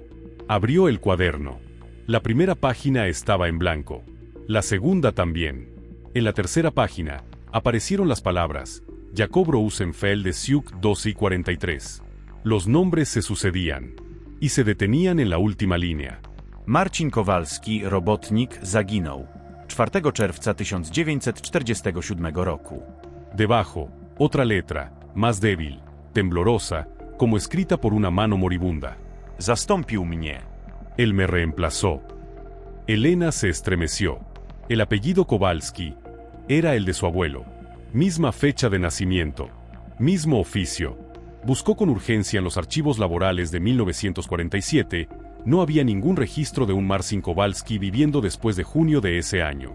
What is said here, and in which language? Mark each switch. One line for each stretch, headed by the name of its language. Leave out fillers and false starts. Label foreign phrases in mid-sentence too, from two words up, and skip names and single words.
Spanish: Abrió el cuaderno. La primera página estaba en blanco. La segunda también. En la tercera página, aparecieron las palabras, Jacob Rosenfeld de Siuk 12:43. Los nombres se sucedían, y se detenían en la última línea.
Polish: Marcin Kowalski, robotnik, zaginął 4 czerwca 1947 roku.
Spanish: Debajo, otra letra, más débil, temblorosa, como escrita por una mano moribunda.
Polish: Zastąpił mnie.
Spanish: Él me reemplazó. Elena se estremeció. El apellido Kowalski era el de su abuelo. Misma fecha de nacimiento. Mismo oficio. Buscó con urgencia en los archivos laborales de 1947. No había ningún registro de un Marcin Kowalski viviendo después de junio de ese año.